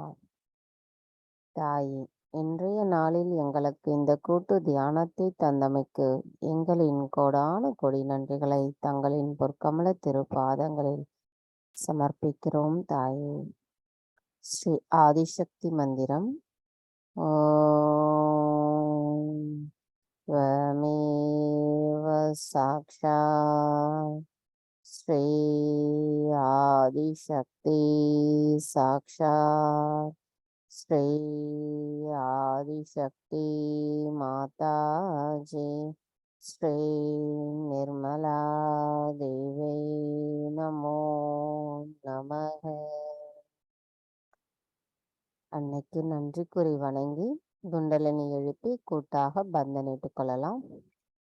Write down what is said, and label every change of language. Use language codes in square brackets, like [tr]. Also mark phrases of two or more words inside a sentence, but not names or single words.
[ta] தாயே, இன்றைய நாளில் எங்களுக்கு இந்த கூட்டு தியானத்தை தந்தமைக்கு எங்களின் கோடான கொடி நன்றிகளை தங்களின் பொற்கமல திருப்பாதங்களில் சமர்ப்பிக்கிறோம் தாயே. ஸ்ரீ ஆதிசக்தி மந்திரம். [sa] ஓம் त्वमेव साक्षात् श्री आदिशक्ति साक्षात् श्री आदिशक्ति माताजी श्री निर्मला देवी नमो நமக. [ta] அன்னைக்கு நன்றி கூறி வணங்கி குண்டலினி எழுப்பி கூட்டாக பந்தனிட்டுக் கொள்ளலாம்.